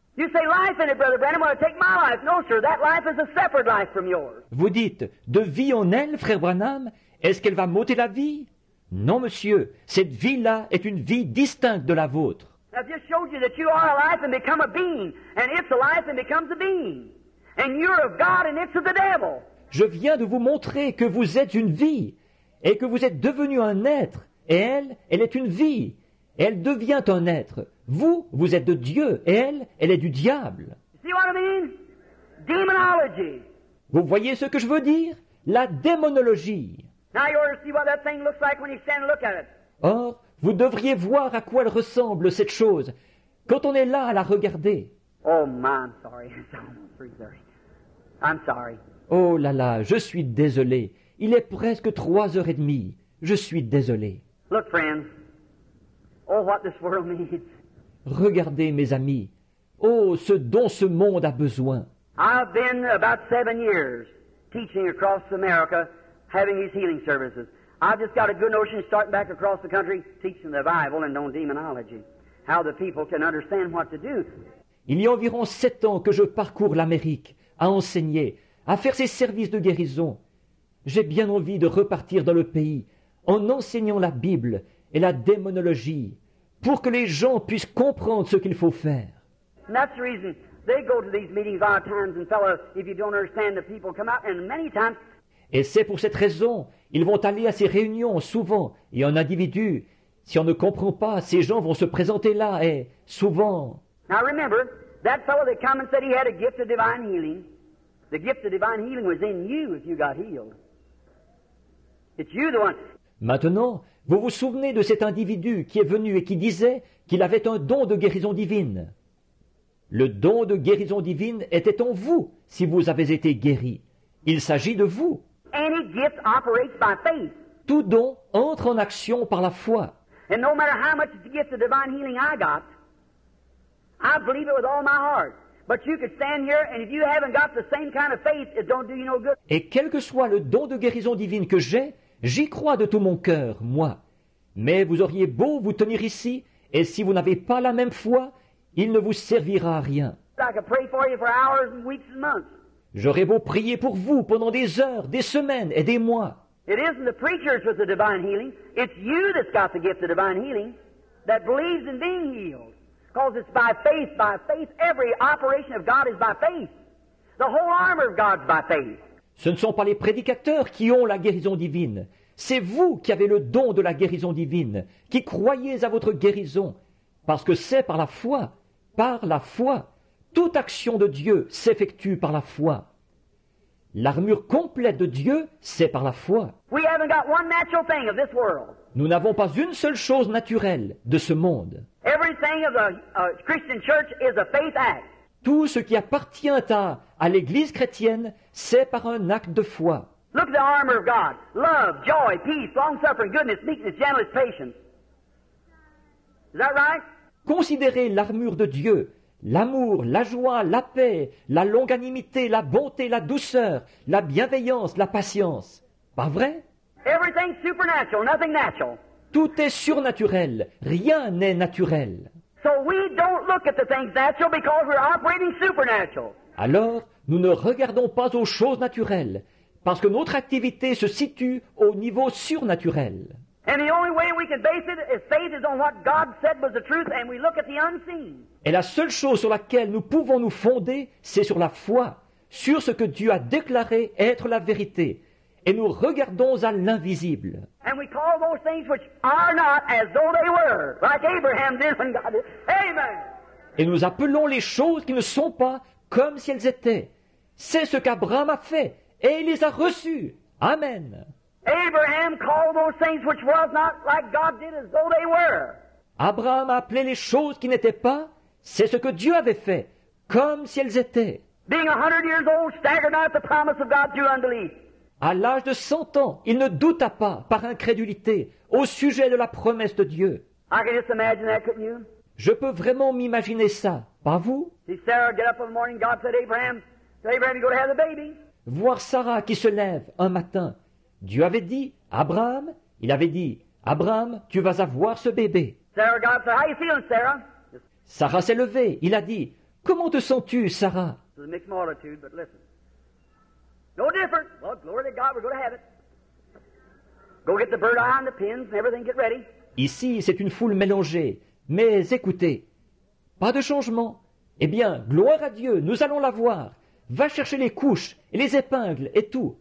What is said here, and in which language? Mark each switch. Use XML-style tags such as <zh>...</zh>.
<en>You say life in it, Brother Branham, want to take my life. No, sir, that life is a separate life from yours.</en> <fr>Vous dites, de vie en elle, frère Branham, est-ce qu'elle va m'ôter la vie? Non, monsieur, cette vie-là est une vie distincte de la vôtre.</fr> <en>I've just showed you that you are alive and become a being, and it's alive and becomes a being. And you're of God and it's of the devil.</en> <fr>Je viens de vous montrer que vous êtes une vie, et que vous êtes devenu un être, et elle est une vie, et elle devient un être. Vous, vous êtes de Dieu, et elle est du diable.</fr> <en>See what I mean? Demonology.</en> <fr>Vous voyez ce que je veux dire? La démonologie.</fr> <en>Now you ought to see what that thing looks like when you stand and look at it.</en> <fr>Or, vous devriez voir à quoi elle ressemble, cette chose, quand on est là à la regarder.</fr> <en>Oh, my, I'm sorry. It's almost 3:30. I'm sorry.</en> <fr>Oh là là, je suis désolé. Il est presque 3h30. Je suis désolé.</fr> <en>Look, friends. Oh, what this world needs.</en> <fr>Regardez, mes amis. Oh, ce dont ce monde a besoin.</fr> <en>I've been about 7 years teaching across America, having these healing services. I've just got a good notion starting back across the country, teaching the Bible and on demonology, how the people can understand what to do.</en> <fr>Il y a environ 7 ans que je parcours l'Amérique, à enseigner, à faire ces services de guérison. J'ai bien envie de repartir dans le pays, en enseignant la Bible et la démonologie, pour que les gens puissent comprendre ce qu'il faut faire.</fr> <en>And that's the reason they go to these meetings a lot of times, and fellow, if you don't understand, the people come out, and many times.</en> <fr>Et c'est pour cette raison, ils vont aller à ces réunions souvent, et en individu. Si on ne comprend pas, ces gens vont se présenter là, et souvent.</fr> <en>Now remember, that fellow that come and said he had a gift of divine healing, the gift of divine healing was in you if you got healed. It's you the one.</en> <fr>Maintenant, vous vous souvenez de cet individu qui est venu et qui disait qu'il avait un don de guérison divine. Le don de guérison divine était en vous si vous avez été guéri. Il s'agit de vous.</fr> <en>any gift operates by faith.</en> <fr>Tout don entre en action par la foi.</fr> <en>And no matter how much the gift of divine healing I got, I believe it with all my heart. But you could stand here, and if you haven't got the same kind of faith, it don't do you no good.</en> <fr>Et quel que soit le don de guérison divine que j'ai, j'y crois de tout mon cœur, moi. Mais vous auriez beau vous tenir ici, et si vous n'avez pas la même foi, il ne vous servira à rien.</fr> <en>I could pray for you for hours and weeks and months.</en> <fr>J'aurais beau prier pour vous pendant des heures, des semaines et des mois.</fr> <en>It isn't the preachers with the divine healing. It's you that's got the gift of divine healing that believes in being healed. Because it's by faith, by faith. Every operation of God is by faith. The whole armor of God's by faith.</en> <fr>Ce ne sont pas les prédicateurs qui ont la guérison divine. C'est vous qui avez le don de la guérison divine, qui croyez à votre guérison, parce que c'est par la foi. Par la foi. Toute action de Dieu s'effectue par la foi. L'armure complète de Dieu, c'est par la foi.</fr> <en>We haven't got one natural thing of this world.</en> <fr>Nous n'avons pas une seule chose naturelle de ce monde.</fr> <en>Everything of the Christian church is a faith act.</en> <fr>Tout ce qui appartient à l'Église chrétienne, c'est par un acte de foi.</fr> <en>Look at the armor of God. Love, joy, peace, long-suffering, goodness, meekness, gentleness, patience. Is that right?</en> <fr>Considérez l'armure de Dieu, l'amour, la joie, la paix, la longanimité, la bonté, la douceur, la bienveillance, la patience. Pas vrai?</fr> <en>Everything's supernatural, nothing natural.</en> <fr>Tout est surnaturel, rien n'est naturel.</fr> <en>So we don't look at the things natural because we're operating supernatural.</en> <fr>Alors, nous ne regardons pas aux choses naturelles, parce que notre activité se situe au niveau surnaturel.</fr> <en>And the only way we can base it is faith is on what God said was the truth, and we look at the unseen.</en> <fr>Et la seule chose sur laquelle nous pouvons nous fonder, c'est sur la foi, sur ce que Dieu a déclaré être la vérité. Et nous regardons à l'invisible.</fr> <en>And we call those things which are not as though they were, like Abraham did when God did. Amen.</en> <fr>Et nous appelons les choses qui ne sont pas comme si elles étaient. C'est ce qu'Abraham a fait, et il les a reçues. Amen.</fr> <en>Abraham called those things which was not like God did as though they were.</en> <fr>Abraham a appelé les choses qui n'étaient pas, c'est ce que Dieu avait fait, comme si elles étaient.</fr> <en>Being 100 years old, staggered not at the promise of God through unbelief.</en> <fr>À l'âge de 100 ans, il ne douta pas, par incrédulité, au sujet de la promesse de Dieu.</fr> <en>I can just imagine that, couldn't you?</en> <fr>Je peux vraiment m'imaginer ça, pas vous?</fr> <en>See Sarah get up in the morning, God said, Abraham, you're going to have the baby.</en> <fr>Voir Sarah qui se lève un matin. Dieu avait dit, Abraham, il avait dit, Abraham, tu vas avoir ce bébé.</fr> <en>Sarah, God said, how you feeling, Sarah?</en> <fr>Sarah s'est levée, il a dit, comment te sens-tu, Sarah?</fr> <en>It's a mixed multitude, but listen. No different. Well, glory to God, we're going to have it. Go get the bird eye and the pins and everything, get ready.</en> <fr>Ici, c'est une foule mélangée. Mais écoutez, pas de changement. Eh bien, gloire à Dieu, nous allons la voir. Va chercher les couches et les épingles et tout.</fr>